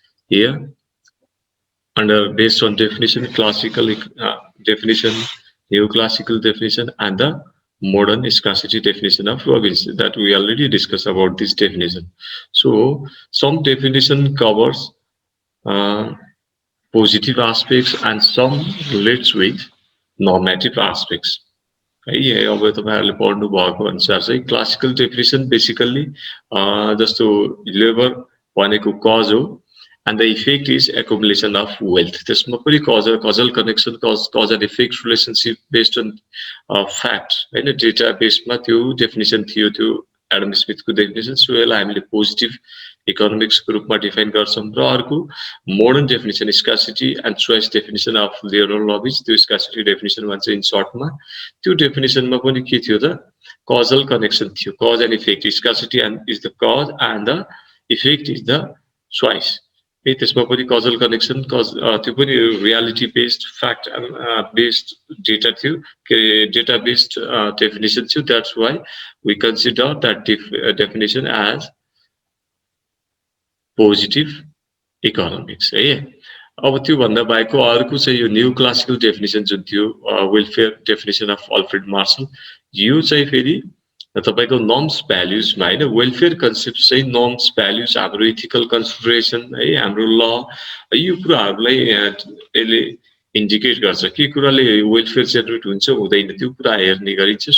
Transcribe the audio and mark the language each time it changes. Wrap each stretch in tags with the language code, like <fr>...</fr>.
<en>Here under based on definition, classical definition, neoclassical definition, and the modern scarcity definition of Robbins, that we already discussed about this definition. So some definition covers positive aspects and some relates with normative aspects.</en> <ne>है अब तपाईहरुले पढ्नु भएको अनुसार चाहिँ classical definition basically जस्तो labour भनेको cause हो</ne> <en>and the effect is accumulation of wealth.</en> <ne>त्यसमा पनि</ne> <en>causal connection, cause and effect relationship based on fact</en> <ne>हैन, डेटा बेसमा त्यो डेफिनेसन थियो, त्यो एडम स्मिथको डेफिनेसन. सो यसलाई हामीले पोजिटिभ इकोनोमिक्सको रूपमा डिफाइन गर्छौं. र अर्को modern definition scarcity and choice definition of Leonardo लभिज, त्यो स्कार्सिटी डेफिनेसन भन्छ इन सर्टमा. त्यो डेफिनेसनमा पनि के थियो त, causal connection थियो, cause and effect.</ne> <en>Scarcity and is the cause and the effect is the choice.</en> <ne>त्यसमा पनि causal connection, त्यो पनि</ne> <en>reality based fact based data</en> <ne>थियो,</ne> <en>data based definition</en> <ne>थियो.</ne> <en>That's why we consider that definition as positive economics है.</en> <ne>अब त्यो भन्दा बाहेकको अर्को चाहिँ यो न्यू क्लासिकल डेफिनेसन जुन थियो, welfare definition of Alfred Marshall, यो चाहिँ फेरि तपाईको नर्म्स भ्याल्युजमा हैन, वेलफेयर कन्सेप्ट चाहिँ नर्म्स भ्याल्युज, हाम्रो इथिकल कन्सिडरेसन है, हाम्रो ल, यो कुराहरुलाई यसले इन्डिकेट गर्छ के कुराले वेलफेयर जेनरेट हुन्छ हुँदैन, त्यो कुरा हेर्ने गरिन्छ.</ne>